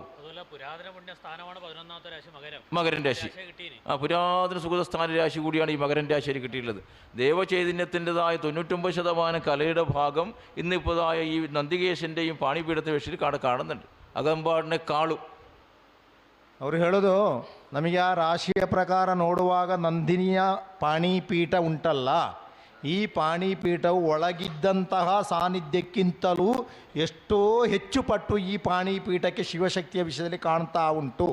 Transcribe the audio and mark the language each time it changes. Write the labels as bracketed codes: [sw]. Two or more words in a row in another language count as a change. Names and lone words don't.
[ml] പുരാതന പുണ്യ സ്ഥാനമാണ് 11ാമത്തെ രാശി മകരൻ രാശി. ആ പുരാതന സുഗതസ്ഥാന രാശി കൂടിയാണ് ഈ മകരൻ രാശിയിൽ കിട്ടിയിട്ടുള്ളത്. ദേവചൈതന്യത്തിൻ്റെതായ 99% കലയുടെ ഭാഗം ഇന്നിപ്പോഴായ ഈ നന്ദികേശൻ്റെയും പാണിപീഠത്തെ വിഷയത്തിൽ കാണുന്നുണ്ട്. അകമ്പാടിനെ കാളും. [kn] ಅವರು ಹೇಳೋದು ನಮಗೆ ಆ ರಾಶಿಯ ಪ್ರಕಾರ ನೋಡುವಾಗ ನಂದಿನಿಯ ಪಾಣಿಪೀಠ ಉಂಟಲ್ಲ, ಈ ಪಾಣಿಪೀಠವು ಒಳಗಿದ್ದಂತಹ ಸಾನ್ನಿಧ್ಯಕ್ಕಿಂತಲೂ ಎಷ್ಟೋ ಹೆಚ್ಚು ಪಟ್ಟು ಈ ಪಾಣಿಪೀಠಕ್ಕೆ ಶಿವಶಕ್ತಿಯ ವಿಷಯದಲ್ಲಿ ಕಾಣ್ತಾ ಉಂಟು.